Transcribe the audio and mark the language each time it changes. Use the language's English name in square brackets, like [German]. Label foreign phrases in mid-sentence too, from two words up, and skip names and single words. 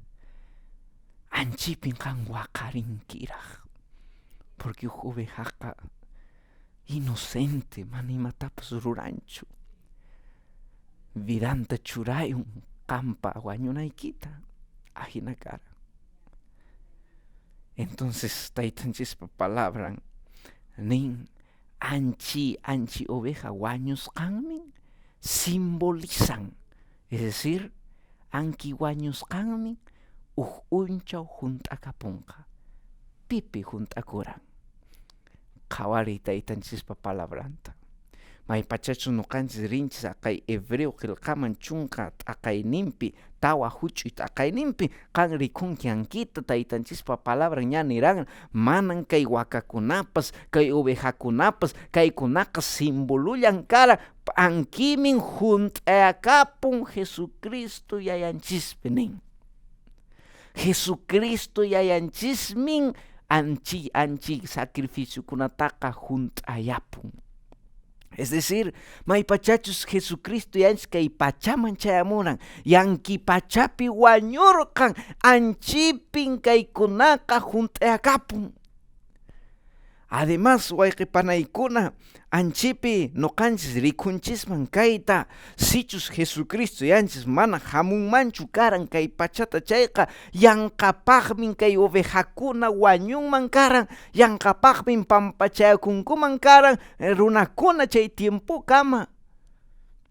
[Quechua] anchipin qan waqarinkiraq, porque ovejaqa inocente, mana imatapas ruranchu, vidanta churayun qampa wañunaykita ahina kara. Entonces taytanchispa palabran nin anchi oveja wañusqanmin simbolizan, [Spanish] es decir, [Quechua] anki wañusqanmin unchaw junt'akapunqa, pipi junt'akuran. Qhawari taytanchispa palabranta. Maypachachus nuqanchis rinchis akay hebreo qillqaman chunka t'aqayninpi, tawa huch'uy t'aqayninpi qan rikunki ankita taytanchispa palabra ña niran, manan kay wakakunapas, kay ovejakunapas, kaykunaqa simbolullan kara ankimin junt'akapun Jesucristo yayanchispi nin. Jesucristo yayanchismin anchi sacrificiokunataqa junt'ayapun. [Spanish] Es decir, [Quechua] maypachachus Jesucristo yanchis kay pachaman chayamuran, yanki pachapi wañurqan, anchipin kaykunaqa junt'ayakapun. Además, wayqipanaykuna anchipi nuqanchis rikunchisman kayta, sichus Jesucristo yanchis mana hamunmanchu karan kay pachata chayqa, yanqapaqmin kay ovejakuna wañunman karan, yanqapaqmin pampachayakunkuman karan runakuna chay tiempo kama.